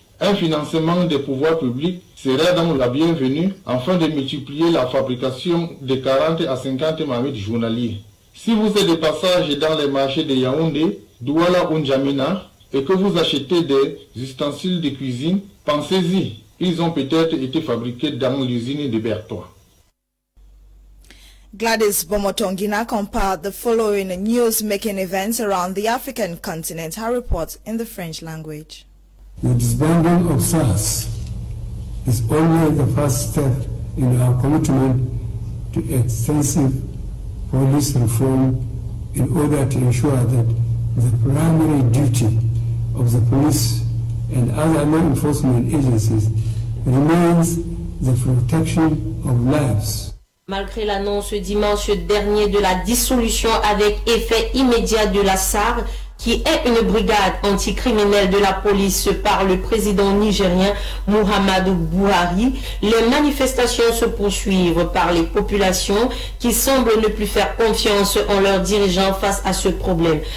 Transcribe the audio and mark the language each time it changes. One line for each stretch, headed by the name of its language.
French: Un financement des pouvoirs publics serait donc la bienvenue afin de multiplier la fabrication de 40 à 50 marmites journaliers. Si vous êtes de passage dans les marchés de Yaoundé, Douala ou N'Djamena et que vous achetez des ustensiles de cuisine, pensez-y, ils ont peut-être été fabriqués dans l'usine de Bertois.
English: Gladys Bomotongina compiled the following news-making events around the African continent. Her report in the French language. The disbanding of SARS is only the first step in our commitment to extensive police reform in order to ensure that the primary duty of the police and other law enforcement agencies remains the protection of lives.
French: Malgré l'annonce dimanche dernier de la dissolution avec effet immédiat de la SAR, qui est une brigade anticriminelle de la police par le président nigérien Muhammadu Buhari, les manifestations se poursuivent par les populations qui semblent ne plus faire confiance en leurs dirigeants face à ce problème.